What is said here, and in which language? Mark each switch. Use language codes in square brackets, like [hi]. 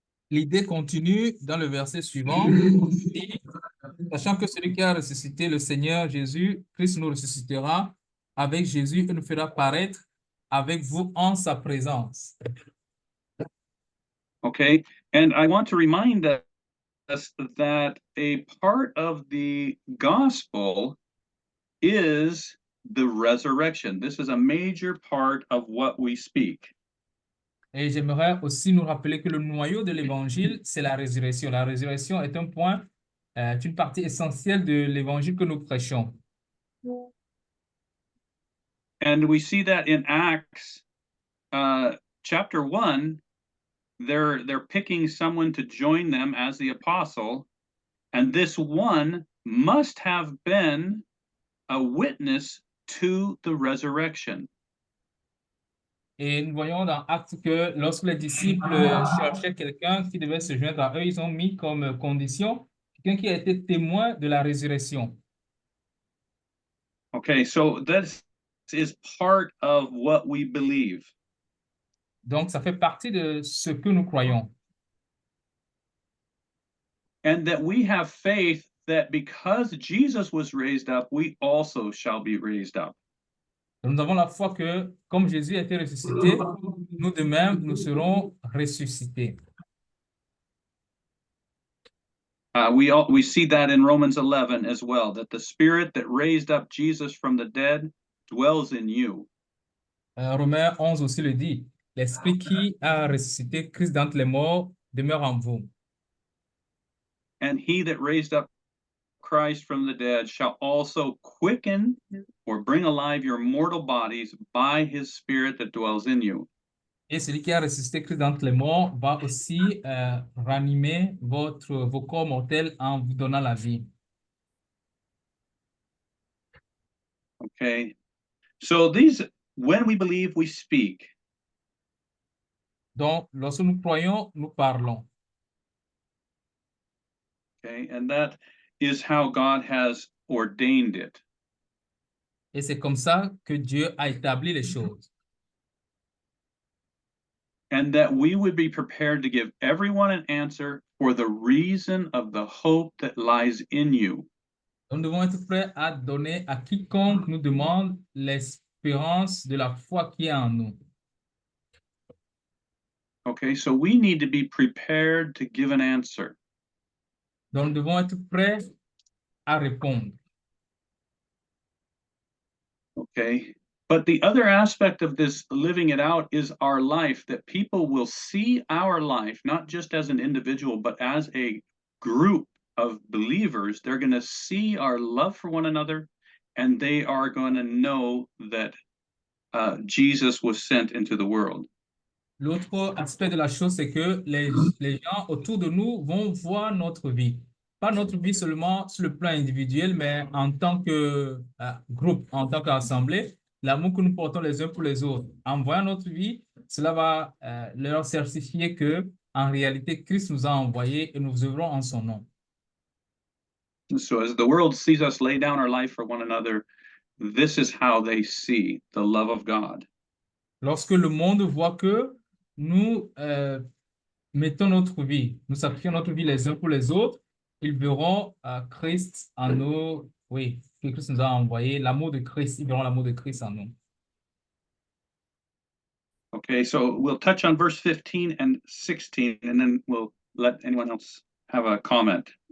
[fr] L'idée continue dans le verset suivant. Et, sachant que celui qui a ressuscité le Seigneur Jésus, Christ nous ressuscitera avec Jésus et nous fera paraître avec vous en sa présence. [en] Okay, and I want to remind us that a part of the gospel is the resurrection. This is a major part of what we speak. [fr] Et j'aimerais aussi nous rappeler que le noyau de l'évangile, c'est la résurrection. La résurrection est un point, une partie essentielle de l'évangile que nous prêchons. [en] And we see that in Acts chapter 1, they're picking someone to join them as the apostle, and this one must have been a witness to the resurrection. [fr] Et nous voyons dans Actes que lorsque les disciples cherchaient quelqu'un qui devait se joindre à eux, ils ont mis comme condition quelqu'un qui a été témoin de la résurrection. [en] Okay, so this is part of what we believe. [fr] Donc, ça fait partie de ce que nous croyons. [en] And that we have faith that because Jesus was raised up, we also shall be raised up. [fr] Nous avons la foi que, comme Jésus a été ressuscité, nous de même, nous serons ressuscités. [en] We see that in Romans 11 as well, that the Spirit that raised up Jesus from the dead dwells in you. [fr] Romains 11 aussi le dit, l'Esprit qui a ressuscité Christ d'entre les morts demeure en vous. [en] And he that raised up Christ from the dead shall also quicken or bring alive your mortal bodies by his Spirit that dwells in you. [fr] Et celui qui a ressuscité Christ d'entre les morts va aussi ranimer vos corps mortels en vous donnant la vie. [en] Okay. So when we believe, we speak. [fr] Donc, lorsque nous croyons, nous parlons. [en] Okay. And that is how God has ordained it. Et c'est comme ça que Dieu a établi les choses. And that we would be prepared to give everyone an answer for the reason of the hope that lies in you. [fr] Nous devons être prêts à donner à quiconque nous demande l'espérance de la foi qui est en nous. [en] Okay, so we need to be prepared to give an answer. [fr] Donc, nous devons être prêts à répondre. [en] Okay, but the other aspect of this living it out is our life, that people will see our life, not just as an individual, but as a group of believers. They're going to see our love for one another, and they are going to know that Jesus was sent into the world. [fr] L'autre aspect de la chose, c'est que les gens autour de nous vont voir notre vie. Pas notre vie seulement sur le plan individuel, mais en tant que groupe, en tant qu'assemblée, l'amour que nous portons les uns pour les autres. En voyant notre vie, cela va leur certifier que, en réalité, Christ nous a envoyés et nous œuvrons en son nom. [en] So as the world sees us lay down our life for one another, this is how they see the love of God. [fr] Lorsque le monde voit que nous mettons notre vie, nous sacrifions notre vie les uns pour les autres, ils verront Christ en nous, oui, que Christ nous a envoyé, l'amour de Christ, ils verront l'amour de Christ en nous. [en] Okay, so we'll touch on verse 15 and 16, and then we'll let anyone else have a comment.